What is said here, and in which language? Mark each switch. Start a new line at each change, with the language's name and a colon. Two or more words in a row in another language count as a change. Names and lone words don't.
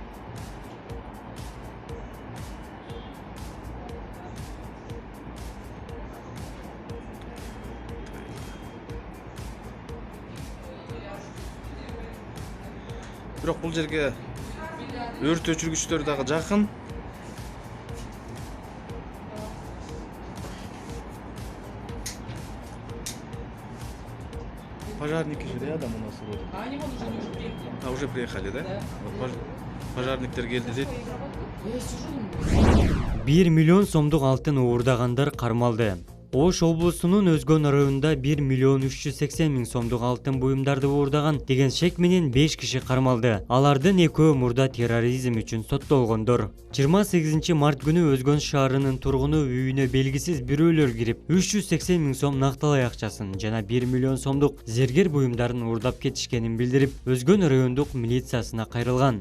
Kyrgyz: Бирок бул жерге өрт өчүргүчтөр дагы жакын.
Russian: Пожарники же рядом у нас вроде. А они вон уже приехали. Уже приехали, да? Да.
Kyrgyz: Вот пожарниктер келди дейт.
Russian: Я сижу.
Kyrgyz: 1 миллион сомдук алтын уурдагандар кармалды. Ош облусунун Өзгөн районунда 1 миллион 380 миң сомдук алтын буюмдарды уурдаган деген шек менен 5 киши кармалды. Алардын экөө мурда терроризм үчүн соттолгондор. 28 март күнү Өзгөн шаарынын тургуну үйүнө белгисиз бирөөлөр кирип, 380 миң сом накталай акчасын жана 1 миллион сомдук зергер буюмдарын уурдап кетишкенин билдирип, Өзгөн райондук милициясына кайрылган.